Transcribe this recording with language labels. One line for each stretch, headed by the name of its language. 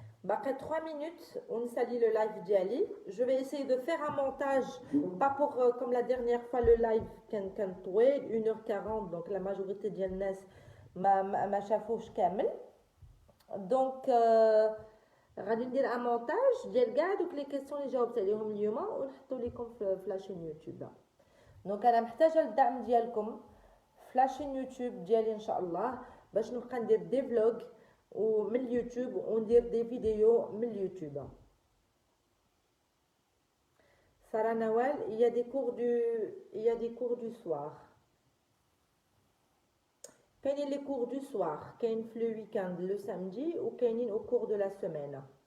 French: Après 3 minutes, on salit le live d'Ali. Je vais essayer de faire un montage, pas pour comme la dernière fois le live كان طويل 1h40, donc la majorité ديال الناس ما شافوش كامل.
Arabic: Donc غادي ندير ان مونتاج ديال كاع دوك لي كيسيون اللي جاوبت عليهم اليوم ونحطو لكم في لاشين يوتيوب. دونك انا محتاجه الدعم ديالكم في لاشين يوتيوب ديالي ان شاء الله باش نبقى ندير دي فلوغ ومن اليوتيوب وندير دي فيديو من اليوتيوب.
French: ساره نوال il y a des cours du soir. كاينين لي cours du soir, كاين في لو ويكاند لو سامدي وكاينين au cours de la semaine.